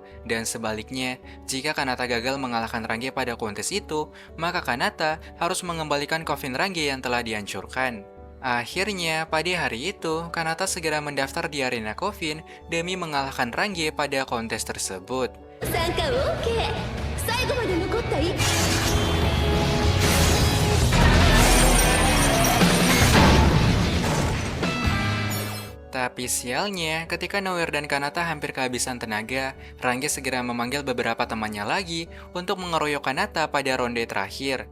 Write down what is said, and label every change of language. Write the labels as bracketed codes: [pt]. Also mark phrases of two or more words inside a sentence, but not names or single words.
[id] Dan sebaliknya, jika Kanata gagal mengalahkan Rangi pada kontes itu, maka Kanata harus mengembalikan coffin Rangi yang telah dihancurkan. Akhirnya, pada hari itu, Kanata segera mendaftar di arena coffin demi mengalahkan Rangi pada kontes tersebut. [ja] 参加 OK 最後まで残った1 [id] Tapi Tapi sialnya, ketika Noir dan Kanata hampir kehabisan tenaga, Rangge segera memanggil beberapa temannya lagi untuk mengeroyok Kanata pada ronde terakhir.